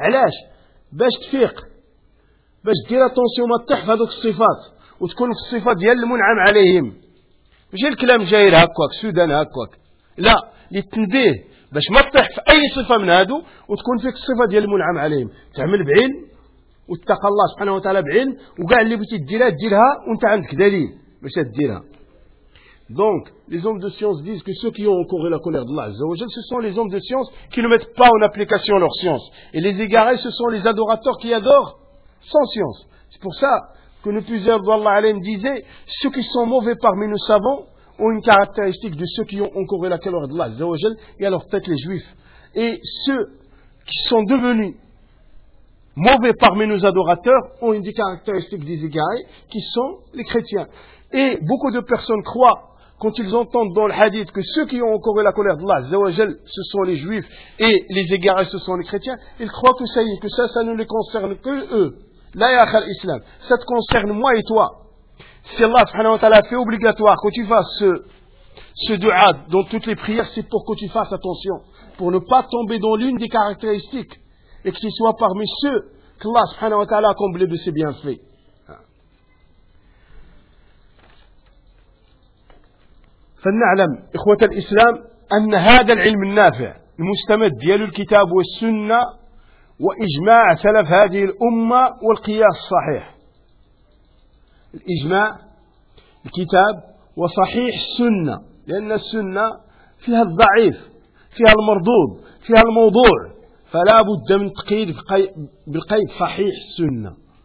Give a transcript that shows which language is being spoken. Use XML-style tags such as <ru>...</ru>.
<ar>علاش؟ باش تفيق، باش دير اتونسيون ما تحفظ هذوك الصفات وتكون في الصفات ديال المنعم عليهم، ماشي الكلام جاير هكاك سودان هكاك، لا للتنبيه باش ما تطيح في اي صفه من هادو وتكون فيك الصفه ديال المنعم عليهم. تعمل بعلم واتق الله سبحانه وتعالى بعلم، وكاع اللي بغيتي ديرها ديرها وانت عندك دليل باش ديرها.</ar> <fr>Donc, les hommes de science disent que ceux qui ont encouru la colère d'Allah Azza wa Jalla, ce sont les hommes de science qui ne mettent pas en application leur science. Et les égarés, ce sont les adorateurs qui adorent sans science. C'est pour ça que nous plusieurs d'Allah Alayhi disaient, ceux qui sont mauvais parmi nous savants ont une caractéristique de ceux qui ont encouru la colère d'Allah Azza wa Jalla, et à leur tête les juifs. Et ceux qui sont devenus mauvais parmi nos adorateurs ont une des caractéristiques des égarés qui sont les chrétiens. Et beaucoup de personnes croient quand ils entendent dans le hadith que ceux qui ont encouru la colère d'Allah, Zawajal, ce sont les juifs et les égarés, ce sont les chrétiens, ils croient que ça y est, que ça, ça ne les concerne que eux. La yakha l'islam, ça te concerne moi et toi. Si Allah subhanahu wa ta'ala fait obligatoire que tu fasses ce dua dans toutes les prières, c'est pour que tu fasses attention, pour ne pas tomber dans l'une des caractéristiques et que tu sois parmi ceux qu'Allah subhanahu wa ta'ala a comblé de ses bienfaits.</fr> <ar>فلنعلم إخوة الإسلام أن هذا العلم النافع المستمد ديال الكتاب والسنة وإجماع سلف هذه الأمة والقياس الصحيح، الإجماع الكتاب وصحيح السنة، لأن السنة فيها الضعيف فيها المردود فيها الموضوع، فلا بد من تقييد بالقيد صحيح السنة.</ar>